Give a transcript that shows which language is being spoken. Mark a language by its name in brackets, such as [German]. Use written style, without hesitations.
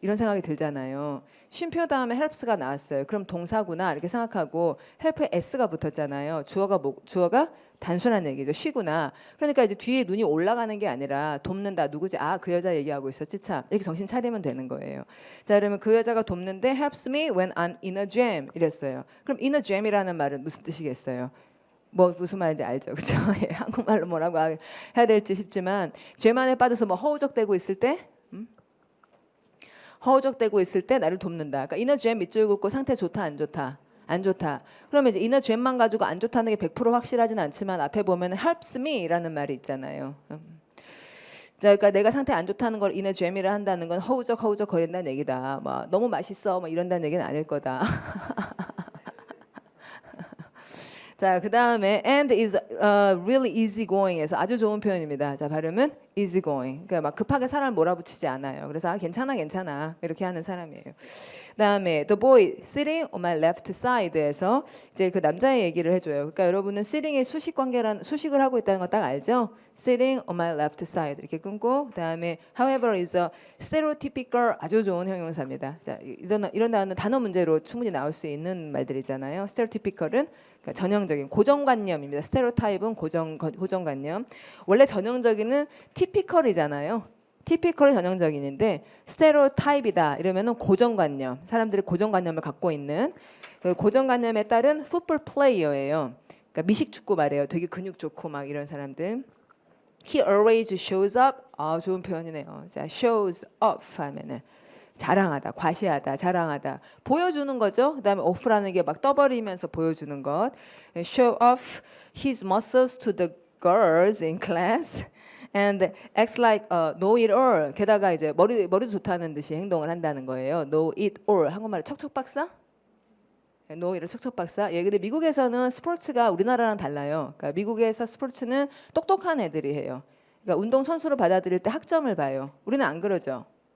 [Korean] 이런 생각이 들잖아요. 쉼표 다음에 helps가 나왔어요. 그럼 동사구나 이렇게 생각하고 help에 s가 붙었잖아요. 주어가 단순한 얘기죠. 쉬구나. 그러니까 이제 뒤에 눈이 올라가는 게 아니라 돕는다. 누구지? 아, 그 여자 얘기하고 있었지 참. 이렇게 정신 차리면 되는 거예요. 자, 그러면 그 여자가 돕는데 [English] helps me when I'm in a jam [Korean] 이랬어요. 그럼 [English] in a jam [Korean] 이라는 말은 무슨 뜻이겠어요? 뭐 무슨 말인지 알죠, 그렇죠? 예, 한국말로 뭐라고 해야 될지 싶지만 죄만에 빠져서 뭐 허우적대고 있을 때, 허우적대고 있을 때 나를 돕는다. 그러니까 이너 죄 밑줄 긋고 상태 좋다, 안 좋다, 안 좋다. 그러면 이제 이너 죄만 가지고 안 좋다는 게 100% 확실하진 않지만 앞에 보면 [English] helps me [Korean] 라는 말이 있잖아요. 자, 그러니까 내가 상태 안 좋다는 걸 이너 죄미를 한다는 건 허우적 거린다는 얘기다. 뭐 너무 맛있어, 뭐 이런다는 얘기는 아닐 거다. 자, 그 다음에 [English] and is really easy going [Korean] 에서 아주 좋은 표현입니다. 자, 발음은 easy going. 그러니까 막 급하게 사람을 몰아붙이지 않아요. 그래서 괜찮아 이렇게 하는 사람이에요. 그다음에 [English] the boy sitting on my left side [Korean] 에서 이제 그 남자의 얘기를 해줘요. 그러니까 여러분은 sitting의 수식 관계란 수식을 하고 있다는 거 딱 알죠? [English] sitting on my left side [Korean] 이렇게 끊고 그다음에 [English] however is a stereotypical [Korean] 아주 좋은 형용사입니다. 자, 이런 단어 문제로 충분히 나올 수 있는 말들이잖아요. stereotypical은 그러니까 전형적인 고정관념입니다. 스테레오타입은 고정관념. 원래 전형적인은 typical이잖아요. typical이 전형적인인데 스테레오타입이다 이러면은 고정관념. 사람들이 고정관념을 갖고 있는 그 고정관념에 따른 풋볼 플레이어예요. 그러니까 미식 축구 말이에요. 되게 근육 좋고 막 이런 사람들. [English] He always shows up. [Korean] 아, 좋은 표현이네요. 자, [English] shows up [Korean] 하면은 자랑하다, 과시하다, 자랑하다, 보여주는 거죠. 그다음에 off라는 게 막 떠버리면서 보여주는 것. [English] Show off his muscles to the girls in class and acts like know it all. [Korean] 게다가 이제 머리도 좋다는 듯이 행동을 한다는 거예요. [English] Know it all. [Korean] 한국말로 척척 박사? know it을 척척 박사. 예, 근데 미국에서는 스포츠가 우리나라랑 달라요. 그러니까 미국에서 스포츠는 똑똑한 애들이 해요. 그러니까 운동 선수로 받아들일 때 학점을 봐요. 우리는 안 그러죠.